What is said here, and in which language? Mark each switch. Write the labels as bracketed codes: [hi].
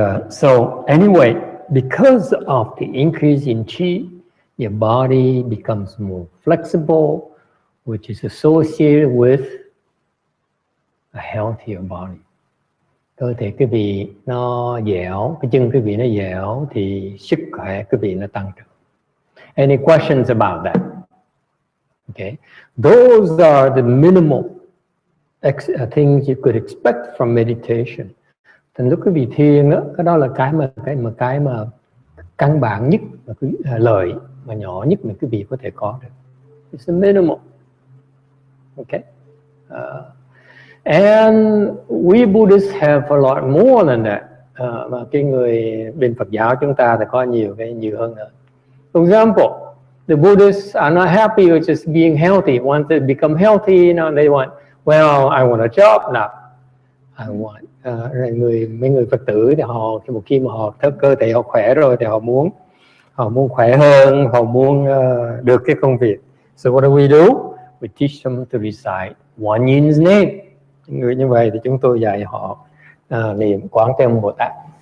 [en] So anyway, because of the increase in chi, your body becomes more flexible, which is associated with a healthier body. [vi] Cơ thể quý vị nó dẻo, cái chân quý vị nó dẻo thì sức khỏe quý vị nó tăng trưởng. [en] Any questions about that? Okay, those are the minimal things you could expect from meditation. [vi] Thành lúc quý vị thiền đó, cái đó là cái mà căn bản nhất, mà lợi mà nhỏ nhất mà quý vị có thể có được. [en] It's a minimal. Okay. And we Buddhists have a lot more than that. [vi] Mà cái người bên Phật giáo chúng ta thì có nhiều hơn nữa. [en] For example, the Buddhists are not happy with just being healthy. Once they become healthy, they want, well, I want a job now. I want. [vi] Mấy người Phật tử thì một khi mà họ cơ thể họ khỏe rồi thì họ muốn khỏe hơn, họ muốn được cái công việc. [en] So what do? We teach them to recite One Yin's name. [vi] Người như vậy thì chúng tôi dạy họ niệm Quán Thế Âm Bồ Tát.